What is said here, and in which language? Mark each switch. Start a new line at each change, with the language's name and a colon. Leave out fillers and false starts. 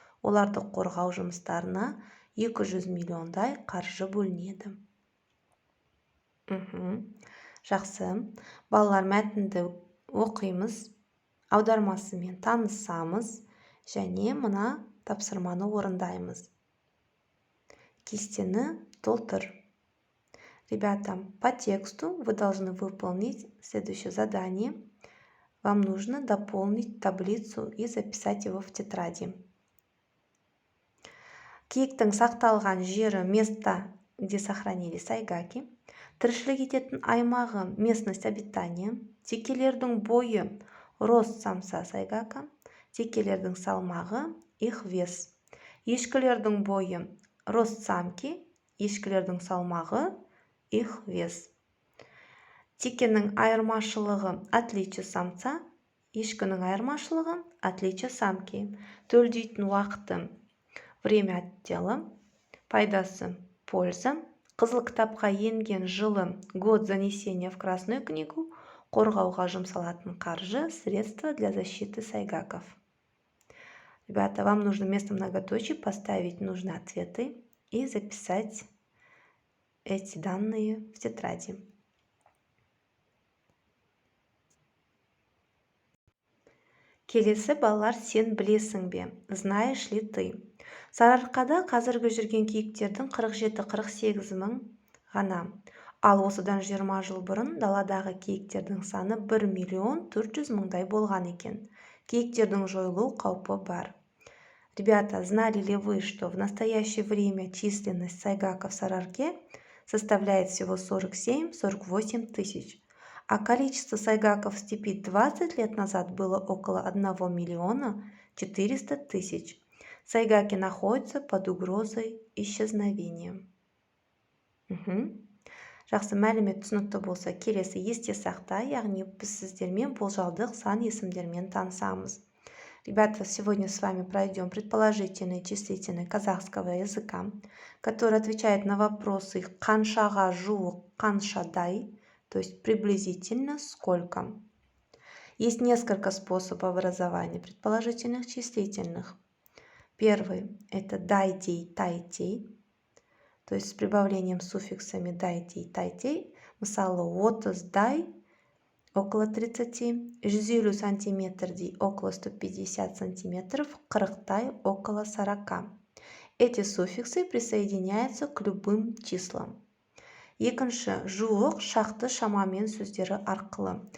Kazakh: Оларды қорғау жұмыстарына 200 миллиондай қаржы бөлінеді. Жақсы, балалар, мәтінді оқимыз, аудармасымен танысамыз және мына тапсырманы орындаймыз. Кестені толтыр.
Russian: Ребята, по тексту вы должны выполнить следующее задание. Вам нужно дополнить таблицу и записать его в тетради.
Kazakh: Киіктің сақталған жері,
Russian: место, где сохранились сайгаки.
Kazakh: Тіршілік ететін аймағы,
Russian: местность обитания.
Kazakh: Текелердің бойы,
Russian: рост самца сайгака.
Kazakh: Текелердің салмағы,
Russian: их вес.
Kazakh: Ешкілердің бойы,
Russian: рост самки.
Kazakh: Ешкілердің салмағы,
Russian: их вес.
Kazakh: Текенің айырмашылығы,
Russian: отличие самца.
Kazakh: Ешкінің айырмашылығы,
Russian: отличие самки.
Kazakh: Төлдейтін уақыты,
Russian: время отдела.
Kazakh: Пайдасы,
Russian: польза. Қызыл кітапқа енген жылы, год занесения в Красную книгу.
Kazakh: Қорғауға жұмсалатын қаржы,
Russian: средства для защиты сайгаков. Ребята, вам нужно вместо многоточий поставить нужные ответы и записать эти данные в тетради.
Kazakh: Келесі, балалар, сен білесің бе?
Russian: Знаешь ли ты?
Kazakh: Сарыарқада қазіргі жүрген киіктердің 47-48 мың ғана. Ал осыдан 20 жыл бұрын даладағы киіктердің саны 1 400 000-дай болған екен. Киіктердің жойылу қаупі бар.
Russian: Ребята, знали ли вы, что в настоящее время численность сайгаков в Сарыарке составляет всего 47-48 тысяч, а количество сайгаков в степи 20 лет назад было около 1 400 000. Сайгаки находятся под угрозой исчезновения.
Kazakh: Жақсы, мәлімет түсінікті болса, келесі есте сақта, яғни біз сіздермен болжалдық сан есімдермен танысамыз.
Russian: Ребята, сегодня с вами пройдем предположительный и числительный казахского языка, который отвечает на вопросы
Kazakh: қаншаға жуық, қаншадай,
Russian: то есть приблизительно сколько. Есть несколько способов образования предположительных числительных. Первый – это дайтей, тайтей, то есть с прибавлением суффиксами дайтей, тайтей
Kazakh: Мысалы, 30-дай
Russian: около 30,
Kazakh: 150 сантиметрдей
Russian: около 150 сантиметров,
Kazakh: 40-тай
Russian: около 40. Эти суффиксы присоединяются к любым числам.
Kazakh: Екінші, жуық, шақты, шамамен сөздері арқылы.